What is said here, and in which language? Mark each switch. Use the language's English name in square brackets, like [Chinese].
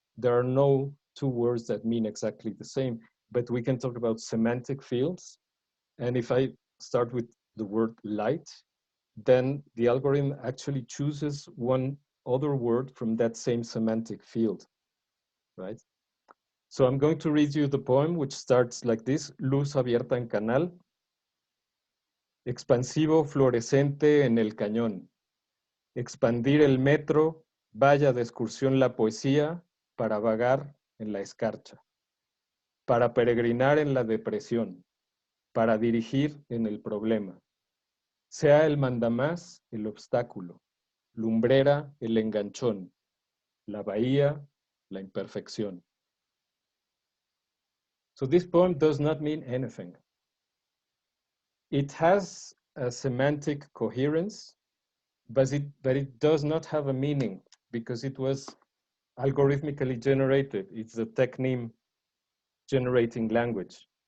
[English] There are no two words that mean exactly the same, but we can talk about semantic fields. And if I start with the word light, then the algorithm actually chooses one other word from that same semantic field, right? So I'm going to read you the poem, which starts like this: [Spanish] Luz abierta en canal, expansivo fluorescente en el cañón, expandir el metro, vaya de excursión la poesía, para vagar en la escarcha, para peregrinar en la depresión, para dirigir en el problema. Sea el mandamás el obstáculo, lumbrera el enganchón, la bahía la imperfección. [English] So this poem does not mean anything. It has a semantic coherence, but it does not have a meaning because it was algorithmically generated. It's the techneme generating language.